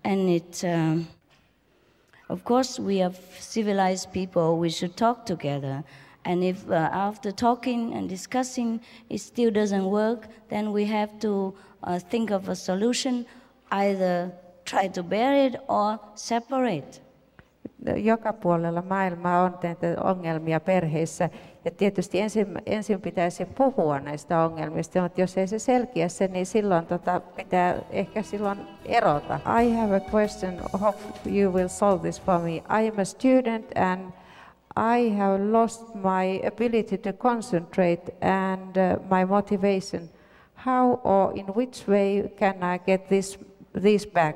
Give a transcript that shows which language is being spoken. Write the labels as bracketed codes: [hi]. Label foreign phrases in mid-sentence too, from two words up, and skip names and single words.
[en] And of course, we are civilized people, we should talk together. And if after talking and discussing it still doesn't work, then we have to think of a solution, either try to bear it or separate. [fi] Joka puolella maailmaa on näitä ongelmia perheissä ja tietysti ensin pitäisi puhua näistä ongelmista, mutta jos ei se selkiä se, niin silloin pitää ehkä silloin erota. [en] I have a question, hope you will solve this for me. I am a student and I have lost my ability to concentrate and my motivation. How or in which way can I get this back?